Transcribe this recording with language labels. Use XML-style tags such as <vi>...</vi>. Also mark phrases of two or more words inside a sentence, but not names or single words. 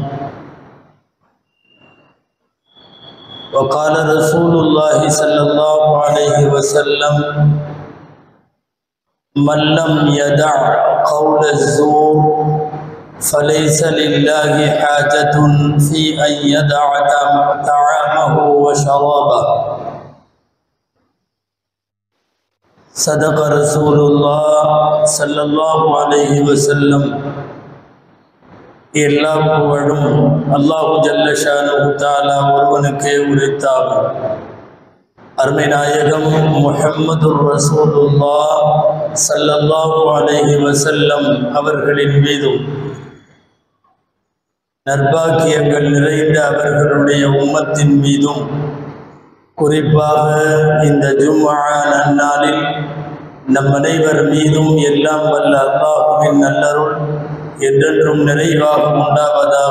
<ar>وقال رسول الله صلى الله عليه وسلم: من لم يدع قول الزور فليس لله حاجة في أن يدع طعامه وشرابه. صدق رسول الله صلى الله عليه وسلم.</ar> <ta>எல்லா புகழும்</ta> <ar>الله جل شأنه تعالى</ar> <ta>ஒருவனுக்கே உரித்தாகும். அருமை நாயகம்</ta> <ar>محمد رسول الله صلى الله عليه وسلم</ar> <ta>அவர்களின் மீதும் நற்பாக்கியங்கள் நிறைந்த அவர்களுடைய உம்மத்தின் மீதும் குறிப்பாக இந்த ஜும்ஆ நன்னாளில் நம் அனைவர் மீதும் எல்லாம் வல்ல அல்லாஹ்வின் நல்லருள் என்றென்றும் நிறைவாக உண்டாவதாக.</ta>